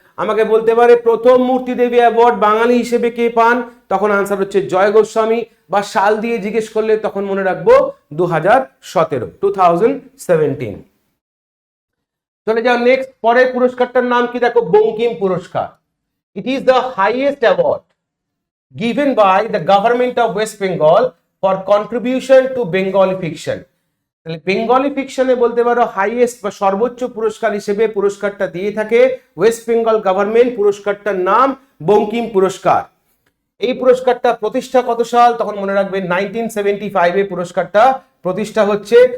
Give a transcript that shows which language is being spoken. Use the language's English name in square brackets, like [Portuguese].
[Bangla] আমাকে বলতে পারে প্রথম মূর্তি দেবী অ্যাওয়ার্ড বাঙালি হিসেবে কে পান, তখন আনসার হচ্ছে জয় গোস্বামী, বা সাল দিয়ে জিজ্ঞেস করলে তখন মনে রাখবো 2017। চলে যাও নেক্সট, পরের পুরস্কারটার নাম কি দেখো, বঙ্কিম পুরস্কার। It is the highest award [English] given by the government of West Bengal for contribution to Bengali fiction। [Bangla] তাহলে বেঙ্গলি ফিকশনে বলতে পারো হাইয়েস্ট বা সর্বোচ্চ পুরস্কার হিসেবে পুরস্কারটা দিয়ে থাকে ওয়েস্ট বেঙ্গল গভর্নমেন্ট। পুরস্কারটার নাম বঙ্কিম পুরস্কার। এই পুরস্কারটা প্রতিষ্ঠা কত সাল, তখন মনে রাখবে 1975-এ পুরস্কারটা প্রতিষ্ঠা হচ্ছে।